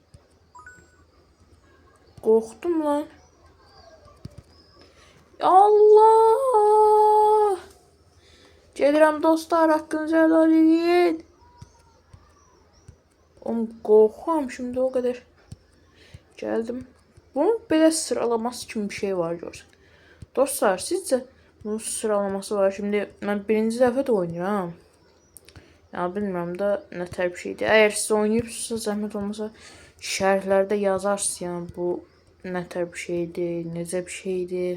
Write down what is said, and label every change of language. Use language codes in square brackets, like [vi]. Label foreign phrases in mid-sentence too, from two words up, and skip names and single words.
[tr] Korktum lan. Allah! [az] Gedirəm dostlar, hakkınızı helal edin. [tr] Oğlum korkuyorum şimdi o kadar. Geldim. [az] Bunun belə sıralaması kimi bir şey var görsən. Dostlar sizcə bunun sıralaması var. [tr] Şimdi ben [az] birinci dəfə də oynayıram. Ya bilmirəm də nətər bir şeydir. Əgər siz oynayırsınızsa zəhmət olmasa şərhlərdə yazarsınız yəni bu nətər bir şeydir, necə bir şeydir.